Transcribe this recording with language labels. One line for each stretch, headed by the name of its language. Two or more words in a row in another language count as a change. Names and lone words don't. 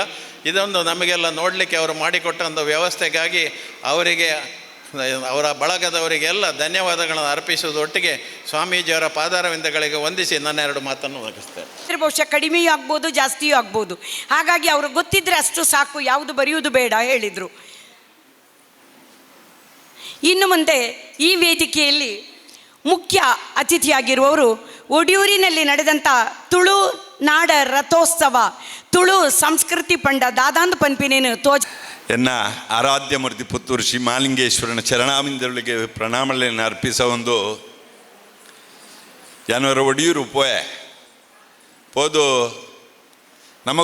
Kannada: ಇದೊಂದು ನಮಗೆಲ್ಲ ನೋಡಲಿಕ್ಕೆ ಅವರು ಮಾಡಿಕೊಟ್ಟಂಥ ವ್ಯವಸ್ಥೆಗಾಗಿ ಅವರಿಗೆ, ಅವರ ಬಳಗದವರಿಗೆಲ್ಲ ಧನ್ಯವಾದಗಳನ್ನು ಅರ್ಪಿಸುವುದೊಟ್ಟಿಗೆ ಸ್ವಾಮೀಜಿಯವರ ಪಾದಾರವಿಂದಗಳಿಗೆ ವಂದಿಸಿ ನನ್ನ 2 ಮಾತನ್ನು ಮುಗಿಸ್ತೇನೆ. ಬಹುಶಃ ಕಡಿಮೆಯೂ ಆಗ್ಬೋದು, ಜಾಸ್ತಿಯೂ ಆಗ್ಬೋದು. ಹಾಗಾಗಿ ಅವರು ಗೊತ್ತಿದ್ರೆ ಅಷ್ಟು ಸಾಕು, ಯಾವುದು ಬರೆಯುವುದು ಬೇಡ ಹೇಳಿದರು. ಇನ್ನು ಮುಂದೆ ಈ ವೇದಿಕೆಯಲ್ಲಿ ಮುಖ್ಯ ಅತಿಥಿಯಾಗಿರುವವರು ಒಡಿಯೂರಿನಲ್ಲಿ ನಡೆದಂಥ ತುಳು ನಾಡ ರಥೋತ್ಸವ ತುಳು ಸಂಸ್ಕೃತಿ
Tulu: ಪಂಡ ದಾದಾಂದು ಪನ್ಪಿನೇನು ತೋಜ
Kannada: ಎನ್ನ ಆರಾಧ್ಯ ಮೂರ್ತಿ ಪುತ್ತೂರು ಶ್ರೀ ಮಾಲಿಂಗೇಶ್ವರನ ಚರಣಾಮಿಂದೊಳಗೆ ಪ್ರಣಾಮಗಳನ್ನು ಅರ್ಪಿಸ ಒಂದು
Tulu: ಯಾನವರ ಒಡಿಯೂರು ಪೋದು ನಮ್ಮ